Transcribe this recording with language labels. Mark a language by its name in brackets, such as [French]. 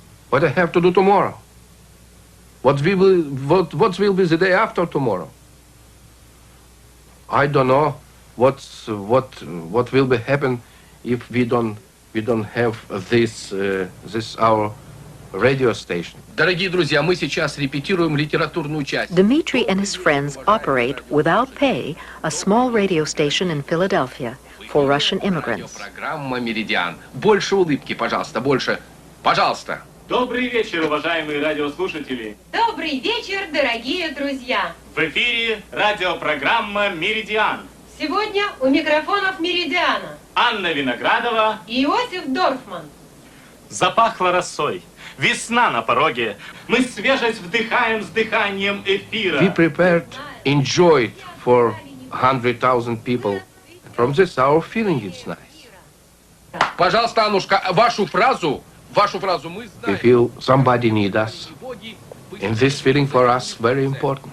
[English] What I have to do tomorrow? What will be the day after tomorrow? I don't know what will be happen if we don't have this our radio station. [Russian] Дорогие друзья, мы сейчас репетируем литературную часть. [English] Dmitry and his friends operate, without pay, a small radio station in Philadelphia for Russian immigrants. [Russian] Программа «Меридиан». Больше улыбки, пожалуйста, больше. Пожалуйста. Добрый вечер, уважаемые радиослушатели. Добрый вечер, дорогие друзья. В эфире радиопрограмма «Меридиан». Сегодня у микрофонов «Меридиана» Анна Виноградова и Иосиф Дорфман. Запахло росой. Весна на пороге. Мы свежесть вдыхаем с дыханием эфира. [English] We prepared, enjoyed for 100,000 people. From this, our feeling is nice. [Russian] Пожалуйста, Аннушка, вашу фразу мы знаем. [English] We feel somebody need us. And this feeling for us very important.